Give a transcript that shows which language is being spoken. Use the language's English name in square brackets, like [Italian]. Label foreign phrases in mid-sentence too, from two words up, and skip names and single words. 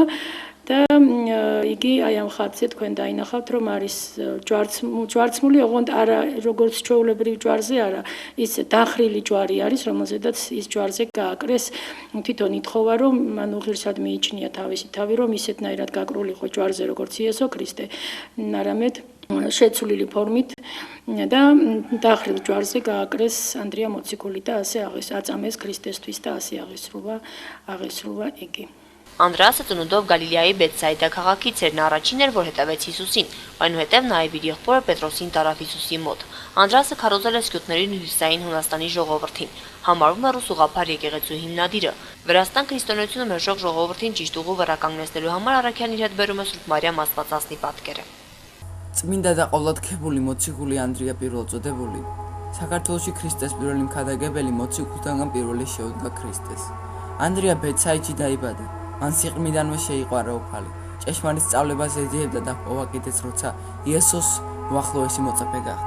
[Georgian] და იგი აი ამ ხატზე თქვენ დაინახავთ, რომ არის ჯვარცმული, ოღონდ არა როგორც ჩვეულებრივ ჯვარზე არა, ის დახრილი ჯვარი არის, რომელზედაც ის ჯვარზე გააკრეს თვითონ ითხოვა, რომ ანუ ღირსად მიიჩნია თავისი თავი, რომ ისეთნაირად გაკრულიყო ჯვარზე, როგორც იესო ქრისტე, არამედ შეცვლილი ფორმით და დახრილ ჯვარზე გააკრეს ანდრია მოციქული და ასე აწამეს ქრისტესთვის და ასე აღესრულა იგი. [Armenian] Անդրեասը ծնունդով Գալիլեայի Բեթսայդա քաղաքից էր, նա առաջին էր, որ հետևեց Հիսուսին, այնուհետև նաև իր եղբորը Պետրոսին տարավ Հիսուսի մոտ։ Անդրեասը քարոզել է սկյութների հյուսիսային Հունաստանի ժողովրդին, համարվում է ռուս ուղղափառ եկեղեցու հիմնադիրը։ Վրաստան քրիստոնեությունը մերժող ժողովրդին ճիշտ ուղու վրա կանգնեցնելու համար Առաքյալն իր հետ բերում է Սուրբ Մարիամ Աստվածածնի պատկերը։ [Georgian] Წმინდა და ყოვლადქებული მოციქული ანდრია პირველწოდებული საქართველოში ქრისტეს პირველი მქადაგებელი მოციქულთაგან პირველი შეუდგა ქრისტეს. ანდრია ბეცაიდში დაიბადა. მან სიყრმიდანვე შეიყვარა უფალი. ჭეშმარიტ სწავლებას ეძიებდა და პოვა კიდეც როცა იესოს უახლოესი მოწაფე გახდა.